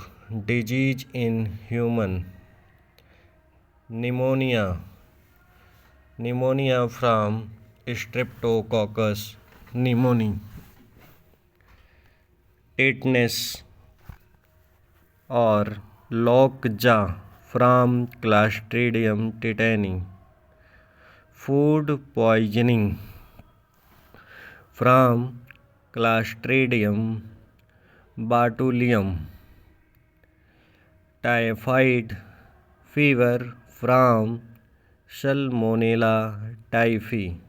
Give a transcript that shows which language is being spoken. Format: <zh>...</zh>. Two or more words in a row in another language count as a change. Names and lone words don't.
<en>Disease in human. Pneumonia from Streptococcus pneumoniae. Tetanus और lockjaw from Clostridium tetani. Food poisoning from Clostridium botulinum. Typhoid fever from Salmonella typhi.</en>